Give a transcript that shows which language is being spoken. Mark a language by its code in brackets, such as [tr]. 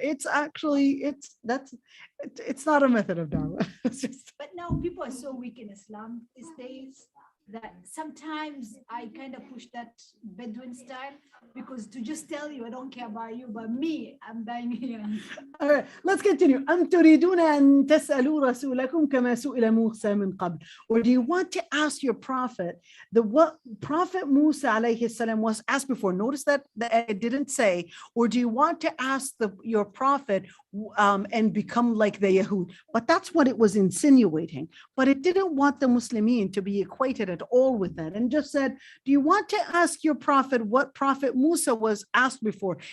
[en] It's actually, it's not a method of da'wah. It's just, But now people are so weak in Islam these days that sometimes I kind of push that Bedouin style because to just tell you I don't care about you, but me, I'm dying here. all right, let's continue. [ar] أم تريدون أن تسألوا رسولكم كما سئل موسى من قبل? [en] Or do you want to ask your prophet what Prophet Musa alayhi salam was asked before? Notice that it didn't say, or do you want to ask your prophet and become like the Yahud? But that's what it was insinuating. But it didn't want the Muslimin to be equated at all with that, and just said, do you want to ask your prophet what Prophet Musa was asked before?